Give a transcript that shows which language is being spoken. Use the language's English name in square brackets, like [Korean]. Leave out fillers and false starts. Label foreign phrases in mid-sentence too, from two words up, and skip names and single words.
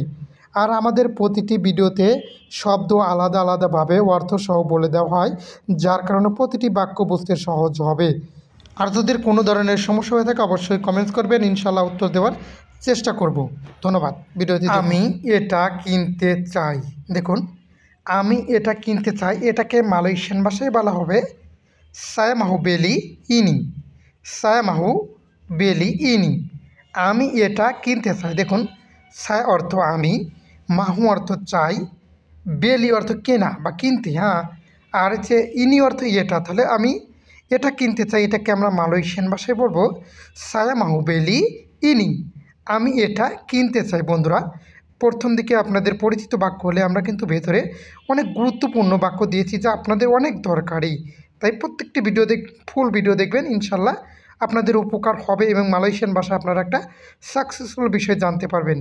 [Bangla] আর আমাদের প্রতিটি ভিডিওতে শব্দ আলাদা আলাদাভাবে অর্থসহ বলে দেওয়া হয়, যার কারণে প্রতিটি বাক্য বুঝতে সহজ হবে। আর যদি কোনো ধরনের সমস্যা হয়ে থাকে অবশ্যই কমেন্টস করবেন, ইনশাল্লাহ উত্তর দেওয়ার চেষ্টা করব। ধন্যবাদ। ভিডিওতে আমি এটা কিনতে চাই। দেখুন, আমি এটা কিনতে চাই, এটাকে মালয়েশিয়ান ভাষায় বলা হবে [Malay] saya mahu beli ini, saya mahu beli ini। [Bangla] আমি এটা কিনতে চাই। দেখুন, saya অর্থ আমি, মাহু অর্থ চাই, বেলি অর্থ কেনা বা কিনতে, হ্যাঁ, আর হচ্ছে ইনি অর্থ এটা। তাহলে আমি এটা কিনতে চাই, এটাকে আমরা মালয়েশিয়ান ভাষায় বলবো [Malay] saya mahu beli ini। [Bangla] আমি এটা কিনতে চাই। বন্ধুরা, প্রথম দিকে আপনাদের পরিচিত বাক্য হলে আমরা কিন্তু ভেতরে অনেক গুরুত্বপূর্ণ বাক্য দিয়েছি, যা আপনাদের অনেক দরকারি। তাই প্রত্যেকটি ফুল ভিডিও দেখবেন, ইনশাল্লাহ আপনাদের উপকার হবে এবং মালয়েশিয়ান ভাষা আপনারা একটা সাকসেসফুল বিষয় জানতে পারবেন।